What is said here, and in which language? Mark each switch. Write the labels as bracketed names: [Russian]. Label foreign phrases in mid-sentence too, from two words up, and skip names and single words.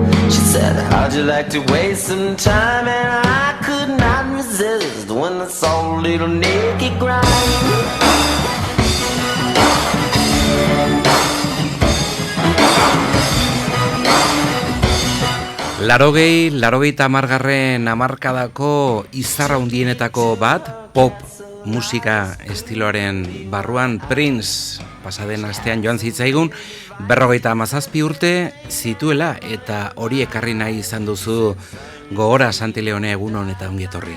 [English] She said, how'd you like to waste some time? And I could not resist when I saw a little naked grind. [Basque] Larogeita hamargarren hamarkadako izarra hundienetako bat, pop musika estiloaren barruan Prince pasaden astean joan zitzaigun 57 urte zituela eta hori ekarri nahi izan duzu gogora Santi Leone egunon eta ongi etorri.